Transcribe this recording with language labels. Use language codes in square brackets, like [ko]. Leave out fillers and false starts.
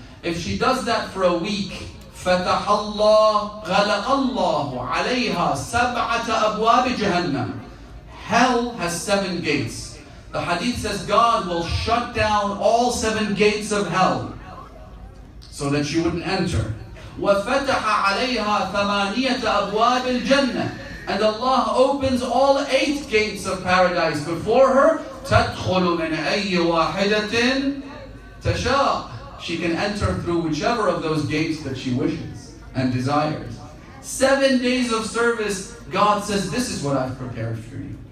[en] If she does that for a week, [ar] غلق الله عليها سبعة أبواب جهنم. [en] Hell has 7 gates. The hadith says God will shut down all 7 gates of hell so that she wouldn't enter. [ar] وفتح عليها ثمانية أبواب الجنة. [en] And Allah opens all 8 gates of paradise before her. [ar] تدخل من أي واحدة تشاء. [en] She can enter through whichever of those gates that she wishes and desires. 7 days of service, God says, this is what I've prepared for you.